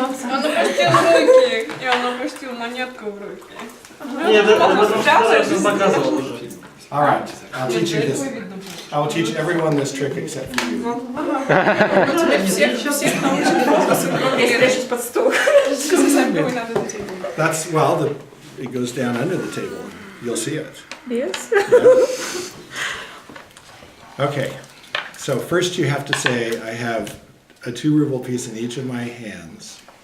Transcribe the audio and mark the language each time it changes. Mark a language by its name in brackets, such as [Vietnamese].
[Russian] Он опустил руки, и он опустил монетку в руки. Нет, я же показывал уже. [English] All right, I'll teach you this. I will teach everyone this trick except for you. [Russian] Теперь всех научили фокусу, кроме Я спрячусь под стол. [English] Because I'm going under the table. That's, well, it goes down under the table. You'll see it. Yes. Okay, so first you have to say, I have a 2-ruble piece in each of my hands.